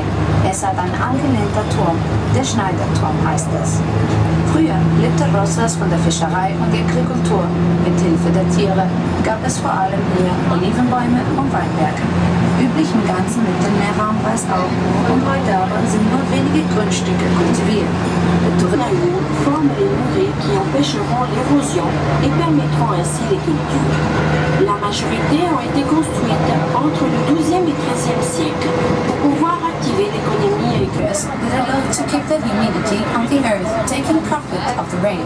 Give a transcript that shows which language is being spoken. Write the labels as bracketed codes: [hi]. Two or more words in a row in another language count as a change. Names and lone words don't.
[de] Es hat einen angelehnter Turm, der Schneiderturm heißt es. Früher lebte Rosas von der Fischerei und der Agrikultur. Mit Hilfe der Tiere gab es vor allem hier Olivenbäume und Weinberge. Üblich im ganzen Mittelmeerraum war es auch, und heute aber sind nur wenige Grundstücke kultiviert. [fr] Le Tournailles forment les murets qui empêcheront l'érosion et permettront ainsi les cultures. La majorité ont été construites entre le XIIe et XIIIe siècle pour pouvoir activer l'économie agricole. [en] that allow to keep the humidity on the earth, taking profit of the rain.